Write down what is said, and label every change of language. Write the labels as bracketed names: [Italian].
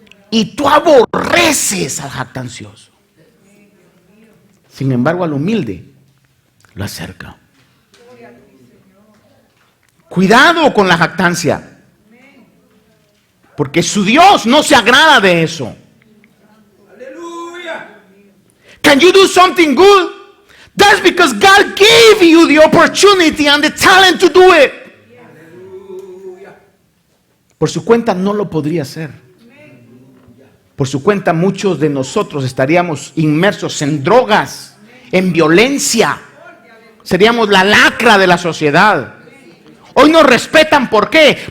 [Spanish] Y tú aborreces al jactancioso. Sin embargo, al humilde lo acerca. Cuidado con la jactancia, porque su Dios no se agrada de eso. [English] Can you do something good? That's because God gave you the opportunity and the talent to do it. [Spanish] Por su cuenta no lo podría hacer. Por su cuenta muchos de nosotros estaríamos inmersos en drogas, en violencia. Seríamos la lacra de la sociedad. Hoy nos respetan, ¿por qué?